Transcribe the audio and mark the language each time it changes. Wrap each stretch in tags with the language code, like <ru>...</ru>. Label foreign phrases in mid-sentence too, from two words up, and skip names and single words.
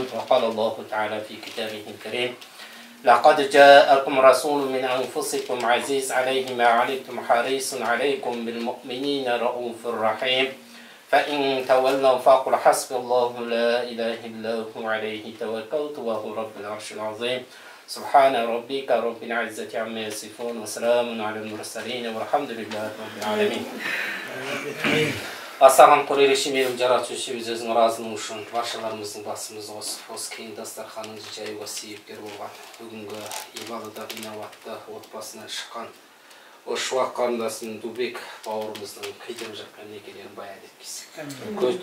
<ar>وقال الله تعالى في كتابه الكريم لقد جاءكم رسول من أنفسكم عزيز عليه ما عنتم حريص عليكم بالمؤمنين رؤوف رحيم فإن تولوا فقل حسبي الله لا إله إلا هو عليه توكلت وهو رب العرش العظيم سبحان ربك رب العزة عما يصفون وسلام على المرسلين والحمد لله رب العالمين.</ar> <kk>Асаған құререші менің жаратушымыз өзінің разының үшін баршаларымыздың басымыз осы кең дастарханның жаюға себепкер болған бүгінгі ибадатта инабатты отбасынан шыққан Ошуақ қарындасының Дубек бауырымыздың көтеріп жатқан некелерін баян еткейсің.</kk>